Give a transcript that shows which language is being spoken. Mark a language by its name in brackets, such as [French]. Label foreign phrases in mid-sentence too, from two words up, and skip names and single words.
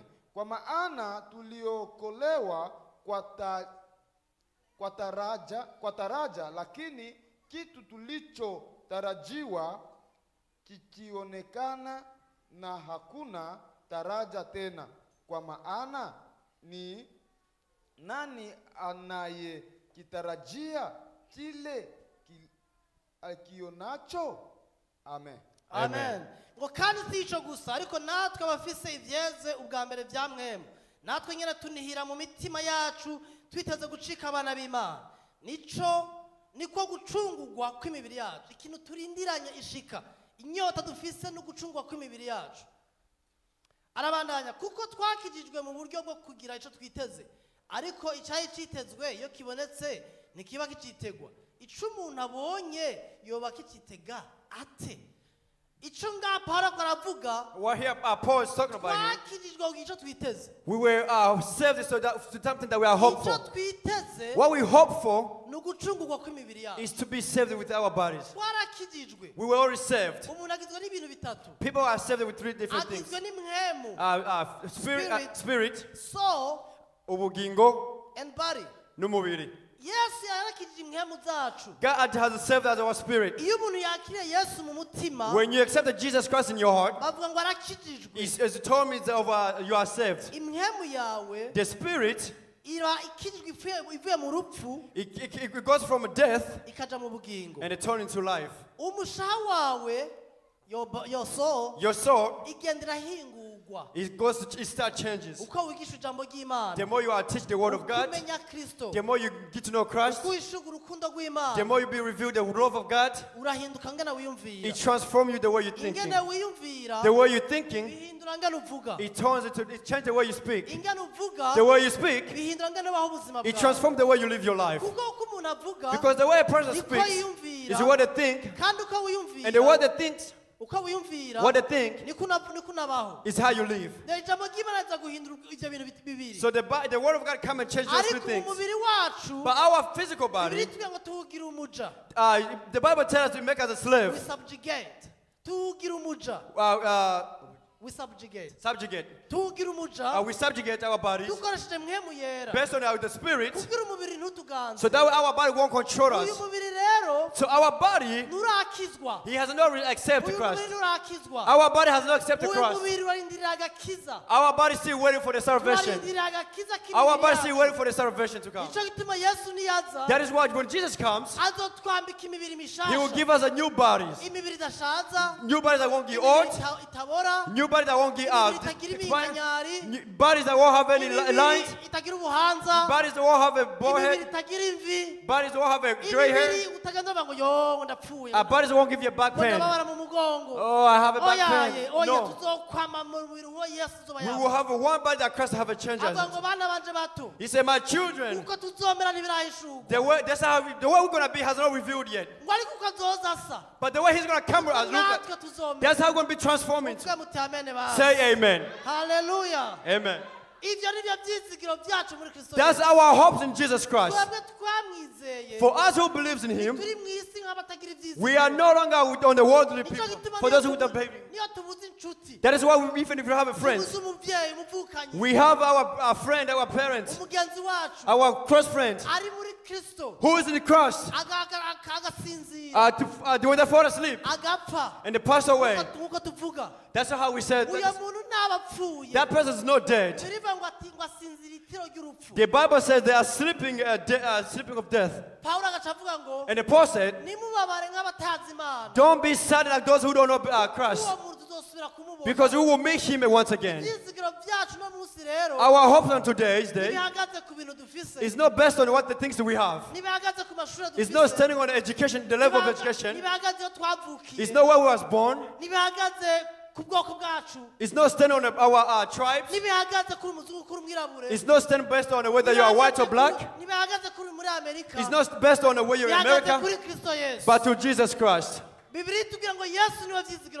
[Swahili] Kwa maana tuliokolewa kwa taraja, lakini kitu tulichotarajiwa kikionekana na hakuna taraja tena. Kwa maana ni nani anayekitarajia kile akionacho? Amen. Amen. [Rundi] Ngo kandi si ico gusa ariko natwe abafise ivyeze ubwa mbere vya mwemu, natwe nyene tunihira mu mitima yacu twiteze gucika abana b'Imana. Niko gucungurwa kw'imibiri yacu, ikintu turindiranye ishika, inyota dufise no gucungurwa kw'imibiri yacu. Arabandanya kuko twakijijwe mu buryo bwo kugira ico twiteze, ariko icyayi citezwe iyo kibonetse ntikiba kicitegwa. Ico umuntu abonye yoba kicitega ate? Ico ngapara karavuga, [English] what here Paul is talking about here. [Rundi] twakijijwe kugira ico twiteze. [English] We were saved so that to something that we are hopeful. [Rundi] Ico twiteze [English] What we hope for [Rundi] ni ugucungurwa kw'imibiri yacu. [English] is to be saved with our bodies. [Rundi] Twarakijijwe. [English] We were already saved. [Rundi] Umuntu agizwe n'ibintu bitatu. [English] People are saved with three different things. [Rundi] Agizwe n'imwemu, [English] Spirit, soul [Rundi] ubugingo, [English] and body. [Rundi] n'umubiri. Yesu yarakijije imwemu zacu. [English] God has saved us our spirit. [Rundi] Iyo umuntu yakiriye Yesu mu mutima, [English] When you accept Jesus Christ in your heart, [Rundi] bavuga ngo arakijijwe. [English] as you told me, you are saved. [Rundi] Imwemu yawe [English] The spirit, [Rundi] ira ikijijwe ivuye mu rupfu [English] it goes from death [Rundi] ikaja mu bugingo. [English] and it turns into life. [Rundi] Umushaha wawe, [English] your soul, Your soul [Rundi] igenda irahingurwa bihindurwa [English] it starts changes. [Rundi] uko wigisha ijambo ry'Imana [English] The more you are teach the word of God, [Rundi] kumenya Kristo [English] the more you get to know Christ, [Rundi] uko wishuga urukundo [English] the [Rundi] rw'Imana [English] more you be revealed the love of God. [Rundi] urahinduka ngana wiyumvira [English] It transforms you the way you're thinking. [Rundi] ingene wiyumvira [English] The way you're thinking, [Rundi] bihindura ngana uvuga [English] it changes the way you speak. [Rundi] ingana uvuga [English] The way you speak, [Rundi] bihindura ngana baho ubuzima [English] it [Rundi] bwawe [English] transforms the way you live your life. [Rundi] kuko uko umuntu avuga [English] Because the way a person [Rundi] niko [English] speaks [Rundi] yiyumvira [English] is what they think, [Rundi] kandi uko wiyumvira [English] and the way they think, [Rundi] uko wiyumvira [English] what they think [Rundi] niko unabaho [English] is how you live. [Rundi] ijambo ry'Imana riza guhindura ibyo bintu bibiri [English] So the word of God come and change those two [Rundi] ariko [English] things. [Rundi] umubiri wacu [English] But our physical [Rundi] bibiri [English] body, [Rundi] tuvuga ngo tuwugira umuja [English] the Bible tells us to make us a we slave. subjugate [Rundi] tuwugira umuja [English] we subjugate Subjugate. [Rundi] tuwugira umuja [English] We subjugate our bodies [Rundi] dukoresheje mwemu yera [English] based on the spirit, [Rundi] kugira umubiri ntutuganze [English] so that way our body won't control [Rundi] uyu [English] us. [Rundi] mubiri rero [English] So our body, [Rundi] nturakizwa [English] he has not really accepted [Rundi] uyu [English] Christ. [Rundi] mubiri nturakizwa [English] Our body has not accepted [Rundi] uyu [English] Christ. [Rundi] mubiri urarindirira agakiza [English] Our body is still waiting for the salvation. [Rundi] urarindirira agakiza [English] Our [Rundi] k'imibiri [English] body is still [Rundi] yacu [English] waiting for the salvation to come. [Rundi] nicyo gituma yesu niyaza [English] That is why when Jesus comes, [Rundi] azotwambika imibiri [English] he will [Rundi] mishasha [English] give us a new bodies. [Rundi] imibiri idashaza [English] New bodies that won't get [Rundi] imibiri [English] old. [Rundi] itabora [English] New bodies that won't get [Rundi] imibiri itagira [English] expired. [Rundi] iminkanyari [English] New bodies that won't have any [Rundi] imibiri [English] lines. [Rundi] itagira ubuhanza [English] Bodies that won't have a [Rundi] imibiri [English] forehead. [Rundi] itagira imvi [English] Bodies that won't have a gray [Rundi] imibiri [English] hair. [Rundi] utagenda uvuga ngo yo ndapfuye [English] Bodies that won't give you a back [Rundi] ngo [English] pain. [Rundi] ndababara mu mugongo [English] Oh, I have a back [Rundi] oyaye [English] pain. [Rundi] oya [English] No. [Rundi] tuzokwama mu mubiri uwo yesu uzoba [English] We will [Rundi] yambaye [English] have one body that Christ have a change as [Rundi] avuga [English] it. [Rundi] ngo bana banje bato [English] He said, my children, [Rundi] uko tuzomera ntibirahishurwa [English] the way we're going to be has not revealed yet. [Rundi] ngo ariko uko azoza asa [English] But the way he's going to come as look [Rundi] natwe [English] at, [Rundi] tuzomera [English] that's how we're going to be transforming. [Rundi] mutwe muti amene basi [English] Say amen. [Rundi] haleluya [English] Amen. [Rundi] ivyo nivyo byizigiro byacu muri kristo [English] That's our hopes in Jesus Christ. [Rundi] twebwe twamwizeye [English] For us who believes in him, [Rundi] turi mu isi nk'abatagira ibyizigiro [English] we are no longer on the worldly [Rundi] Nico [English] people. [Rundi] gituma [English] For those who don't believe. [Rundi] niyo tubuze inshuti [English] That is why even if you have a friend, [Rundi] tubuze umuvyeyi umuvukanyi [English] we have our friend, our parents, [Rundi] umugenzi wacu [English] our close friend, [Rundi] ari muri kristo [English] who is in the cross, [Rundi] agasinzira [English] when they fall asleep [Rundi] agapfa [English] and they pass away. [Rundi] nk'uko tuvuga [English] That's how we said [Rundi] uyo muntu ntabapfuye [English] that person is not dead. [Rundi] birivuga ngo asinzira itiro ry'urupfu [English] The Bible says they are sleeping, sleeping of death. [Rundi] pawulo agaca avuga ngo [English] And the Paul said, [Rundi] nimubabare nk'abatazi imana [English] don't be sad like those who don't know Christ, [Rundi] uwo muntu tuzosubira kumubona [English] because we will meet him once again. [Rundi] ibyizigiro byacu no munsi rero [English] Our hope on today's day [Rundi] ntibihagaze ku bintu dufise [English] is not based on what the things that we have. [Rundi] ntibihagaze ku mashuri [English] It's not [Rundi] dufise [English] standing on education, the level of education. [Rundi] ntibihagaze iyo twavukiye [English] It's not where we was born. [Rundi] ntibihagaze ku bwoko bwacu [English] It's not standing on our tribes. [Rundi] ntibihagaze kuri umuzungu kuri umwirabure [English] It's not standing based on whether you are white or black. [Rundi] ntibihagaze kuri muri amerika [English] It's not based on whether you're in [Rundi] bihagaze [English] America, [Rundi] kuri kristo yesu [English] but to Jesus Christ. [Rundi] bibiri tubwira ngo yesu niwe byizigiro